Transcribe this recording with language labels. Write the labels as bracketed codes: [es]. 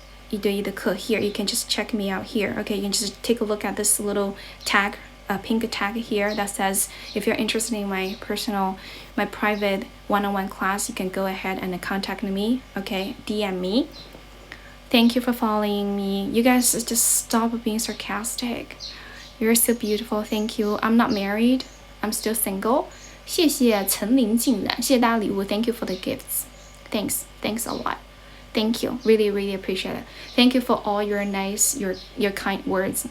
[zh] 一对一的课 [en] here, you can just check me out here. Okay, you can just take a look at this little tag, pink tag here that says if you're interested in my private one-on-one class, you can go ahead and contact me. Okay, DM me. Thank you for following me. You guys just stop being sarcastic. You're so beautiful. Thank you. I'm not married. I'm still single. [zh] 谢谢陈林静然，谢谢大家礼物。 [en] Thank you for the gifts. Thanks a lot. Thank you. Really, really appreciate it. Thank you for all your nice, your kind words.